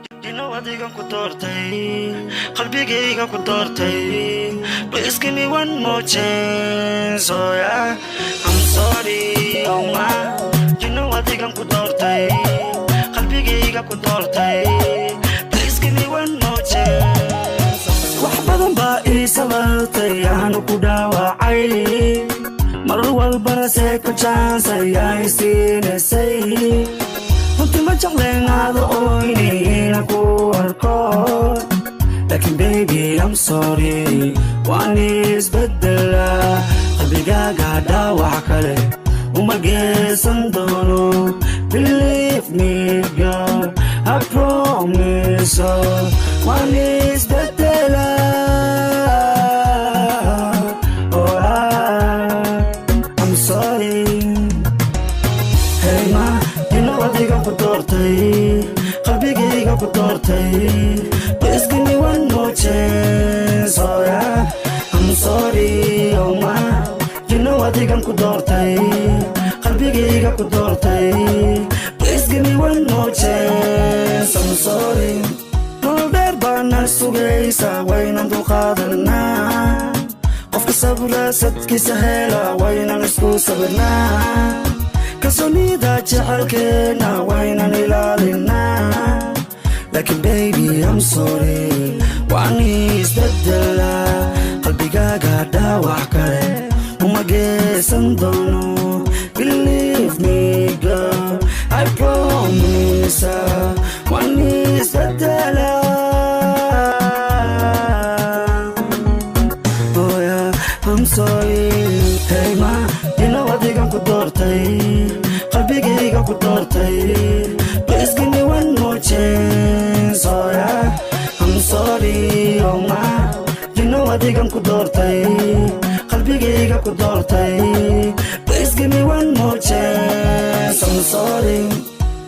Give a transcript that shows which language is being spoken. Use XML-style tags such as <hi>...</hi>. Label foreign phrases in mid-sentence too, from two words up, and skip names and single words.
<so>know adigan ku doortay qalbigayga ku doortay.</so> <en>Please give me one more chance, oh yeah. I'm sorry, oh my. You know</en> <so>adigan ku doortay qalbigayga ku doortay.</so> <en>Please give me one more chance.</en> <so>Wax badan baa ii sababtay aanu ku dhaawacay, mar walbana</so> <en>second chance</en> <so>ayaa i siinaysay. Runtii ma jecleen aada ooynayna ku arko, laakiin</so> <en>baby I'm sorry</en> <so>waan isbedelaa. qalbigaaga dhaawac kale uma geysan doono.</so> <en>Believe me girl, I promise</en> <so>waan isbedelaa.</so> <en>Oh I'm sorry. Hey ma, you know</en> <so>adigan ku doortay qalbigayga ku doortay.</so> <en>Please give me one more chance, oh yeah. I'm sorry, oh ma. You know</en> <so>adigan ku doortay qalbigayga ku doortay.</so> <en>Please give me one more chance, I'm sorry.</en> <so>Nolol dheer baana sugaysa waynan dulqaadanaa. Qofka sabra sadkiisa hela waynan isku sabirnaa. kalsoonida jecelkeena waynan ilaalinaa. Laakiin</so> <en>baby I'm sorry</en> <so>waan isbedelaa. qalbigaaga dhaawac kale uma geysan doono.</so> <en>Believe me girl, I promise</en> <so>waan isbedelaa.</so> <en>Oh yeah, I'm sorry.</en> <so>Hey ma, you know adigan ku doortay qalbigayga ku doortay.</so> <en>Please give me one more chance, oh yeah. I'm sorry, oh ma. You know</en> <so>adigan ku doortay qalbigayga ku doortay.</so> <en>Please give me one more chance, I'm sorry.</en>